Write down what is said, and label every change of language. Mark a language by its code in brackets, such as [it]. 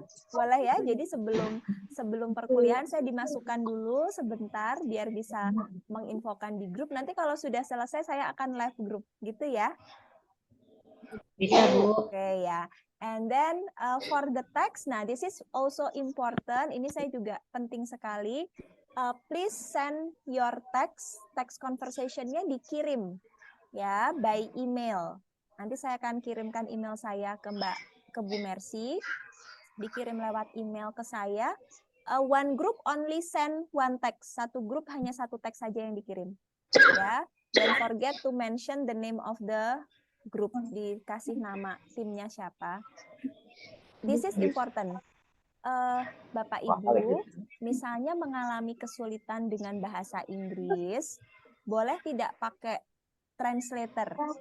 [id] Boleh ya, jadi sebelum perkuliahan saya dimasukkan dulu sebentar biar bisa menginfokan di grup. Nanti kalau sudah selesai saya akan live grup, gitu ya? Bisa, Bu. [en] Oke ya. And then for the text, nah this is also important. [id] Ini saya juga penting sekali. [en] Please send your text conversation-nya [id] dikirim ya [en] by email. [id] Nanti saya akan kirimkan email saya ke Bu Mercy, dikirim lewat email ke saya. [en] One group only send one text. [id] Satu grup hanya satu teks saja yang dikirim. [en] Ya, don't forget to mention the name of the group. [id] Dikasih nama timnya siapa. [en] This is important. [id] Bapak Ibu, misalnya mengalami kesulitan dengan bahasa Inggris, boleh tidak pakai translator?